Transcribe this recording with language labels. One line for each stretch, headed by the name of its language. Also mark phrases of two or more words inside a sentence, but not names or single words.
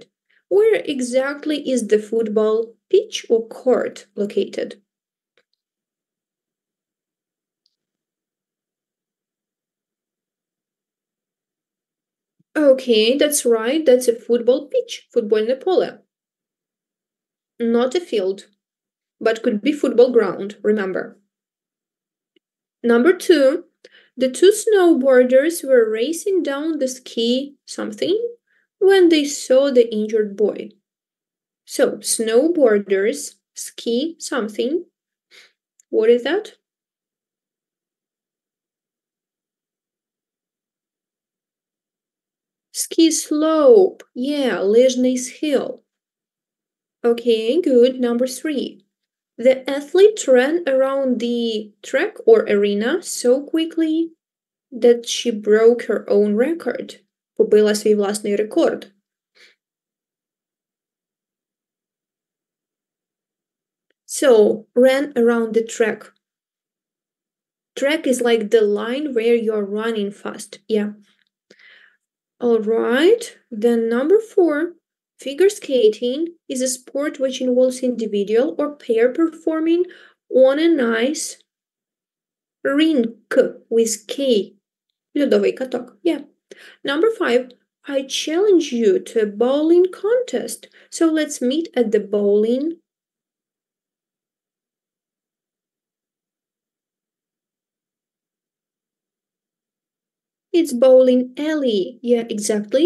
English: Where exactly is the football pitch or court located? Okay, that's right. That's a football pitch,
Ukrainian: футбольне поле.
English: Not a field, but could be football ground, remember. Number 2, the 2 snowboarders were racing down the ski something when they saw the injured boy. So, snowboarders ski something. What is that? Ski slope. Yeah,
Ukrainian: лижний схил.
English: Okay, good. Number 3. The athlete ran around the track or arena so quickly that she broke her own record.
Ukrainian: Побила свій власний рекорд.
English: So, ran around the track. Track is like the line where you're running fast. Yeah. All right. Then number 4. Figure skating is a sport which involves individual or pair performing on a nice rink with K.
Ukrainian: Льодовий каток.
English: Yeah. Number 5. I challenge you to a bowling contest. So let's meet at the bowling. It's bowling alley. Yeah, exactly.